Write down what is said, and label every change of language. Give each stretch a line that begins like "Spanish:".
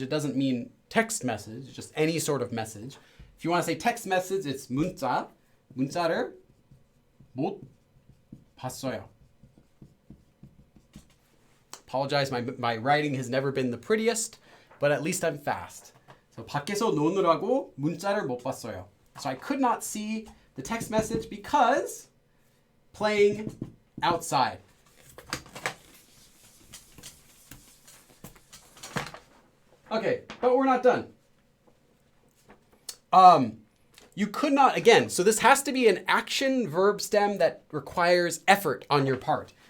English: It doesn't mean text message, just any sort of message. If you want to say text message, it's 문자.
Korean: 문자를 못 봤어요.
English: Apologize, my writing has never been the prettiest, but at least I'm fast.
Korean: So 밖에서 노느라고 문자를 못 봤어요.
English: So I could not see the text message because playing outside. Okay, but we're not done. You could not, again, so this has to be an action verb stem that requires effort on your part.